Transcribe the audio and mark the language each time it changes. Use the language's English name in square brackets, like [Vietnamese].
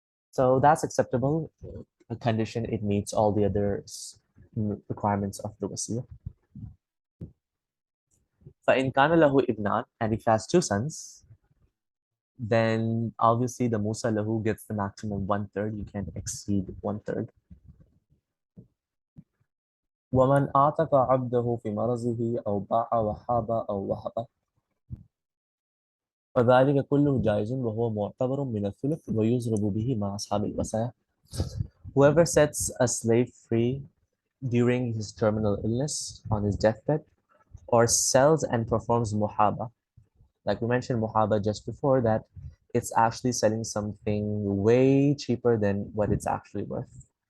[English] So that's acceptable. A condition, it meets all the other requirements of the wasiya. [Arabic] فَإِنْ كَانَ لَهُ إِبْنَانِ. [English] And if he has two sons, then obviously the Musa lahu gets the maximum 1/3. You can't exceed 1/3. [Arabic] وَمَنْ أَعْتَقَ عَبْدَهُ فِي مَرَضِهِ أَوْ بَاعَ وَحَابَ أَوْ وَهَبَ فذلك كله جائز وهو معتبر من الثلث ويضرب به مع أصحاب الوصايا. [English] Whoever sets a slave free during his terminal illness on his deathbed, or sells and performs muhaba, like we mentioned muhaba just before, that it's actually selling something way cheaper than what it's actually worth.